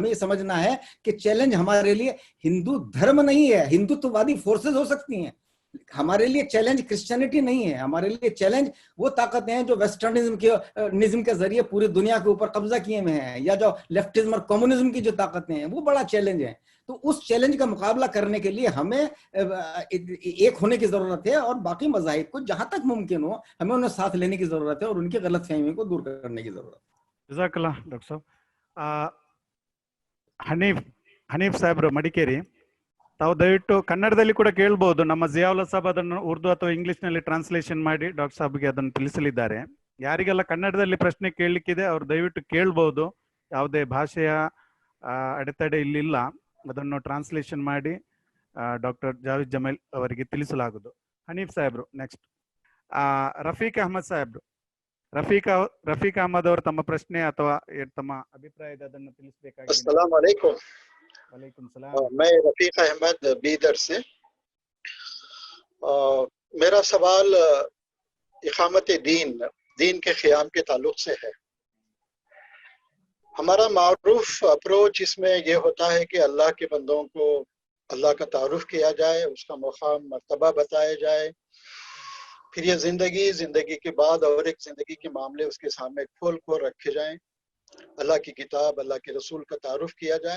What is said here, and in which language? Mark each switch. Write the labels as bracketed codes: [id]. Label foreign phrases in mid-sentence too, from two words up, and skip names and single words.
[ur] ہمیں یہ سمجھنا ہے کہ چیلنج ہمارے لیے ہندو دھرم نہیں ہے, ہندوتوادی فورسز ہو سکتی ہیں, ہمارے لیے چیلنج کرسچینٹی نہیں ہے, ہمارے لیے چیلنج وہ طاقتیں ہیں جو ویسٹرنزم کے ذریعے پوری دنیا کے اوپر قبضہ کیے ہوئے ہیں, یا جو لیفٹزم اور کمیونزم کی جو طاقتیں ہیں وہ بڑا چیلنج ہے. تو اس چیلنج کا مقابلہ کرنے کے لیے ہمیں ایک ہونے کی ضرورت ہے, اور باقی مذاہب کو جہاں تک ممکن ہو ہمیں انہیں ساتھ لینے کی ضرورت ہے اور ان کی غلط فہمی کو دور کرنے کی ضرورت ہے. [ar] جزاک اللہ [ur] ڈاکٹر صاحب. [kn] ಹನೀಫ್ ಸಾಹೇಬ್ರು ಮಡಿಕೇರಿ, ತಾವು ದಯವಿಟ್ಟು ಕನ್ನಡದಲ್ಲಿ ಕೂಡ ಕೇಳ್ಬೋದು. ನಮ್ಮ ಜಿಯಾವುಲ್ಲಾ ಸಾಬ್ ಅದನ್ನು ಉರ್ದು ಅಥವಾ ಇಂಗ್ಲಿಷ್ನಲ್ಲಿ ಟ್ರಾನ್ಸ್ಲೇಷನ್ ಮಾಡಿ ಡಾಕ್ಟರ್ ಸಾಬ್ಗೆ ಅದನ್ನು ತಿಳಿಸಲಿದ್ದಾರೆ. ಯಾರಿಗೆಲ್ಲ ಕನ್ನಡದಲ್ಲಿ ಪ್ರಶ್ನೆ ಕೇಳಲಿಕ್ಕಿದೆ ಅವ್ರು ದಯವಿಟ್ಟು ಕೇಳ್ಬೋದು, ಯಾವುದೇ ಭಾಷೆಯ ಅಡೆತಡೆ ಇಲ್ಲಿಲ್ಲ. ಅದನ್ನು ಟ್ರಾನ್ಸ್ಲೇಷನ್ ಮಾಡಿ ಡಾಕ್ಟರ್ ಜಾವೇದ್ ಜಮೀಲ್ ಅವರಿಗೆ ತಿಳಿಸಲಾಗುವುದು. ಹನೀಫ್ ಸಾಹೇಬ್ರು ನೆಕ್ಸ್ಟ್. ರಫೀಕ್ ಅಹಮದ್ ಸಾಹೇಬ್ರು, ರಫೀಕ್ ಅಹಮದ್ ಅವರು ತಮ್ಮ ಪ್ರಶ್ನೆ ಅಥವಾ ತಮ್ಮ ಅಭಿಪ್ರಾಯದ ಅದನ್ನು ತಿಳಿಸಬೇಕಾಗಿದೆ. [ar] السلام عليكم. وعليكم السلام. [ur] میں رفیق احمد بیدر سے. میرا سوال اقامت دین کے قیام کے تعلق سے ہے. ہمارا معروف اپروچ اس میں یہ ہوتا ہے کہ اللہ کے بندوں کو اللہ کا تعارف کیا جائے، اس کا مقام مرتبہ بتایا جائے، پھر یہ زندگی کے بعد اور ایک زندگی کے معاملے اس کے سامنے کھول کھول رکھے جائیں، اللہ کی کتاب اللہ کے رسول کا تعارف کیا جائے.